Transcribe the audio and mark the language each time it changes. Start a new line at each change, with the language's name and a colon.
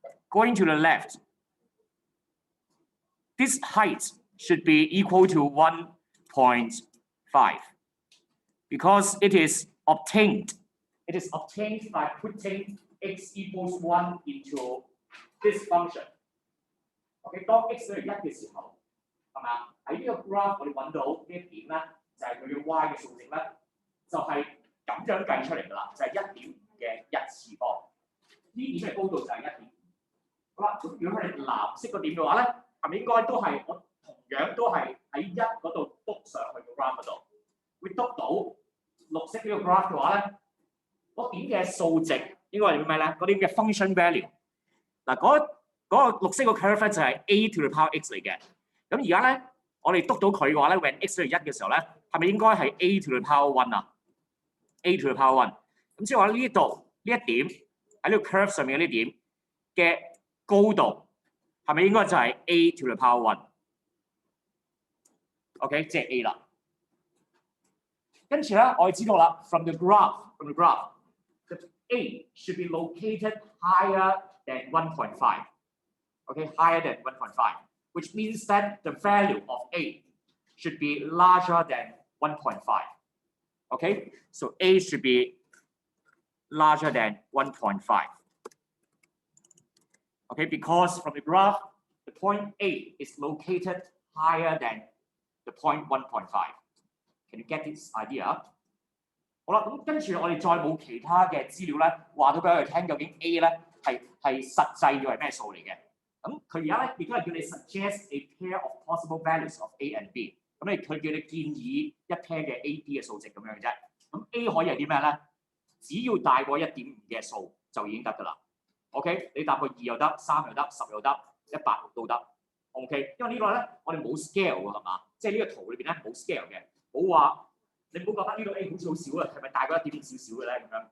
English: Going to the left, this height should be equal to 1.5 because it is obtained. It is obtained by putting x equals 1 into this function.
Cantonese: OK， 當 x 等於1嘅時候，係嘛？喺呢個 graph 我哋揾到呢一點咧，就係佢嘅 y 嘅數值咧，就係咁樣計出嚟㗎啦，就係1.5嘅1次方。呢點嘅高度就係1點。好啦，咁如果佢哋藍色個點嘅話咧，係咪應該都係我同樣都係喺1嗰度篤上去個 graph 嗰度，會篤到綠色呢個 graph 嘅話咧，嗰點嘅數值應該係咩咧？嗰點嘅
English: function value
Cantonese: 嗱，嗰個綠色個 curve 就係
English: a to the power x
Cantonese: 嚟嘅。咁而家咧，我哋篤到佢嘅話咧 ，
English: when x
Cantonese: 等於1嘅時候咧，係咪應該係
English: a to the power 1
Cantonese: 啊 ？a to the power 1。咁即係話呢度呢一點喺呢個 curve 上面嘅呢點嘅高度係咪應該就係
English: a to the power 1？
Cantonese: OK， 即係 a 啦。跟住咧，我哋知道啦
English: ，from the graph，the a should be located higher than 1.5. Okay, higher than 1.5, which means that the value of a should be larger than 1.5. Okay, so a should be larger than 1.5. Okay, because from the graph, the point A is located higher than the point 1.5. Can you get this idea?
Cantonese: 好啦，咁跟住我哋再冇其他嘅資料咧，話到俾我哋聽究竟 A 咧係實際要係咩數嚟嘅？咁佢而家咧亦都係叫你
English: suggest a pair of possible values of A and B。
Cantonese: 咁佢叫你建議一 pair 嘅 A、B 嘅數值咁樣嘅啫。咁 A 可以係啲咩咧？只要大過1.5嘅數就已經得㗎啦。 OK， 你大過2又得，3又得，10又得，100都得。 OK， 因為呢個咧我哋冇 scale 㗎係嘛？即係呢個圖裏邊咧冇 scale 嘅，冇話你唔好覺得呢個 A 好似好少啊，係咪大過1.5少少嘅咧咁樣？